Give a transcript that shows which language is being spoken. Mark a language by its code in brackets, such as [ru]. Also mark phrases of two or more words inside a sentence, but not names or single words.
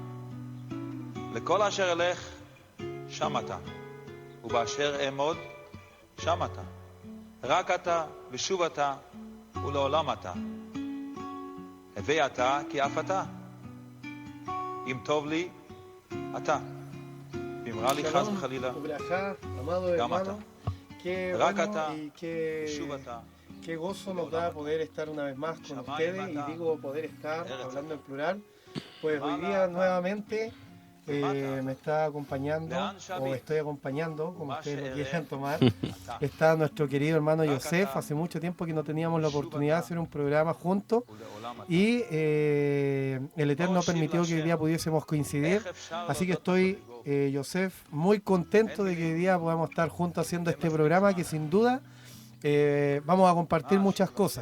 [he] לכל אשר אלך שם אתה ובאשר אעמוד שם אתה רק אתה ושוב אתה ולעולם אתה הווה אתה כי אף אתה אם טוב לי אתה ואם רע לי חס וחלילה גם אתה רק אתה ושוב אתה. [es] Qué gozo nos da poder estar una vez más con ustedes, y digo poder estar, hablando en plural, pues hoy día nuevamente me está acompañando, o estoy acompañando, como ustedes lo quieran tomar, está nuestro querido hermano Yosef. Hace mucho tiempo que no teníamos la oportunidad de hacer un programa juntos, y el Eterno permitió que hoy día pudiésemos coincidir, así que estoy, Yosef, muy contento de que hoy día podamos estar juntos haciendo este programa, que sin duda vamos a compartir muchas cosas.